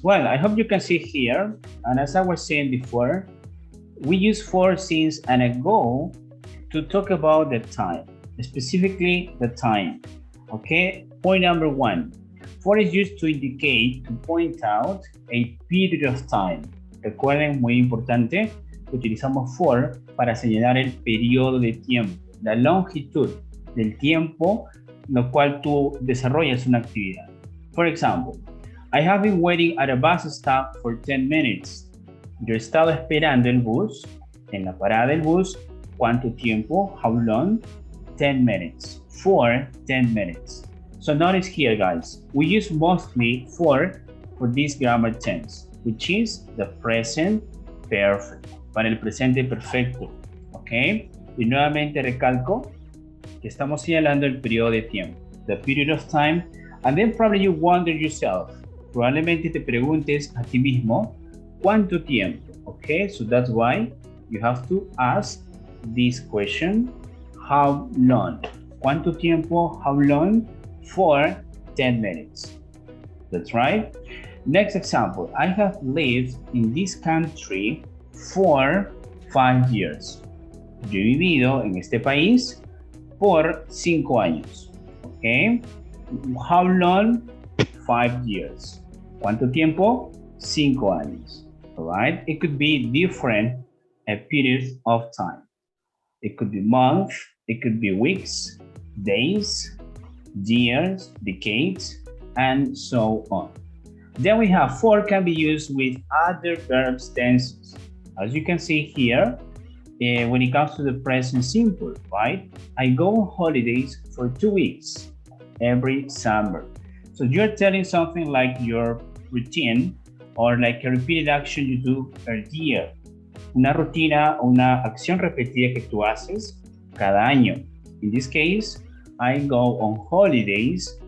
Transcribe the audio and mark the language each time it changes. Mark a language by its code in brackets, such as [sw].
[en] Well, I hope you can see here. And as I was saying before, we use for, since, and ago to talk about the time, specifically the time. Okay, point number one. For is used to indicate, to point out a period of time. [es] Recuerden, muy importante, que utilizamos for para señalar el periodo de tiempo, la longitud del tiempo, lo cual tú desarrollas una actividad. [en] For example, I have been waiting at a bus stop for 10 minutes. [es] Yo he estado esperando el bus, en la parada del bus, ¿cuánto tiempo? [en] How long? 10 minutes. For 10 minutes. So notice here, guys, we use mostly for this grammar tense, which is the present perfect, [es] para el presente perfecto, [en] ¿ok? [es] Y nuevamente recalco que estamos señalando el periodo de tiempo, [en] the period of time, and then probably you wonder yourself, [es] probablemente te preguntes a ti mismo, ¿cuánto tiempo? [en] Okay, so that's why you have to ask this question, how long? [es] ¿Cuánto tiempo? [en] How long? For 10 minutes. That's right. Next example, I have lived in this country for 5 years. [es] Yo he vivido en este país por 5 años. [en] Okay. How long? 5 years. [es] ¿Cuánto tiempo? 5 años. [en] Alright? It could be different periods of time. It could be months, it could be weeks, days, years, decades, and so on. Then we have for can be used with other verbs tenses. As you can see here, when it comes to the present simple, right? I go on holidays for 2 weeks every summer. So you're telling something like your routine or like a repeated action you do per year. [es] Una rutina o una acción repetida que tú haces cada año. [en] In this case, I go on holidays.